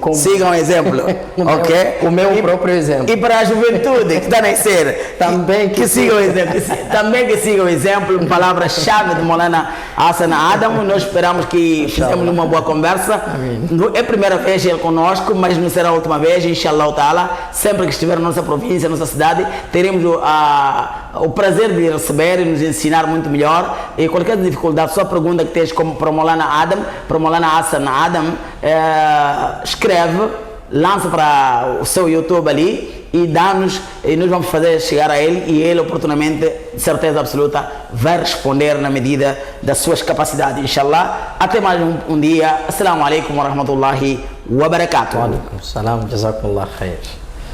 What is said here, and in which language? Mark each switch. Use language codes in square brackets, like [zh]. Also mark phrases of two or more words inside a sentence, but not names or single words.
[pt] o exemplo, ok? O meu próprio exemplo. E para a juventude que está a nascer, também que sigam o exemplo. Também que sigam o exemplo, palavra-chave de Maulana Hassan Adam. Nós esperamos que fizemos uma boa conversa. Amém. É a primeira vez ele conosco, mas não será a última vez, [ar] إن شاء الله تعالى. [pt] Sempre que estiver na nossa província, na nossa cidade, teremos o prazer de receber e nos ensinar muito melhor. E qualquer dificuldade, só pergunta que tens como para Maulana Adam, para Maulana Hassan Adam, escreve, lança para o seu YouTube ali e dá-nos, e nós vamos fazer chegar a ele e ele oportunamente, de certeza absoluta, vai responder na medida das suas capacidades. Inshallah, até mais um dia. [ar] السلام عليكم ورحمة الله وبركاته. وعليكم السلام، جزاكم الله خير.